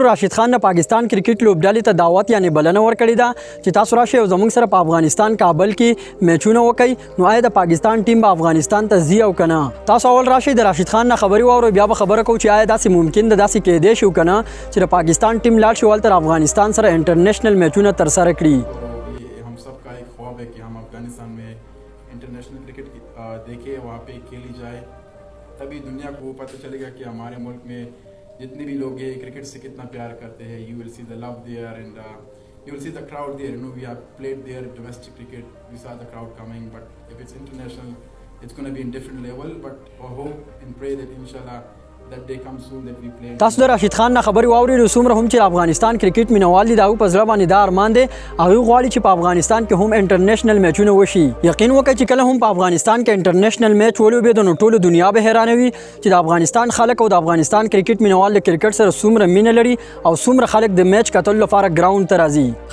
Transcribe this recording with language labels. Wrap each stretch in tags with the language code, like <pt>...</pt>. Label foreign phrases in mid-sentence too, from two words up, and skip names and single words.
<ps>راشد خان د پاکستان کرکټ لوبډلې ته دعوت یعنی بلنه ورکړې ده چې تاسو راشئ او زموږ سره په افغانستان کابل کې میچونه وکړئ. نو آیا د پاکستان ټیم به افغانستان ته ځي او کنه؟ تاسو اول راشئ د راشد خان نه خبري واورئ، بیا به خبره کوو چې آیا داسې ممکن ده داسې کېدای شي کنه چې د پاکستان ټیم لاړ شي ولته افغانستان سره انټرنیشنل میچونه ترسره کړي.</ps> <ur>ہم سب کا ایک خواب ہے کہ ہم افغانستان میں</ur> <en>international cricket</en> <ur>دیکھیں، وہاں پہ کھیلی جائے، تبھی دنیا کو پتا چلے گا کہ ہمارے ملک میں جتنے بھی لوگ ہیں کرکٹ سے کتنا پیار کرتے ہیں.</ur> <en>You will see the love there and you will see the crowd there. You know, we have played there domestic cricket, we saw the crowd coming, but if it's international, it's going to be in different level. But I hope and pray that inshallah that day comes soon that we play.</en> <ps>تاسو د راشد خان نه خبري واورئ. څومره هم چې افغانستان کرکټ مینوال دي دا په زړه باندې دا ارمان دی هغه غواړي چې په افغانستان کې هم انټرنیشنل میچونه وشي. یقین وکړئ چې کله هم په افغانستان کې انټرنیشنل میچ ولوبېد نو ټول دنیا به حیرانوي چې د افغانستان خلک او د افغانستان کرکټ مینوال د کرکټ سره څومره مینه لري او څومره خلک د میچ کتلو لپاره ګراوند ته راځي.</ps>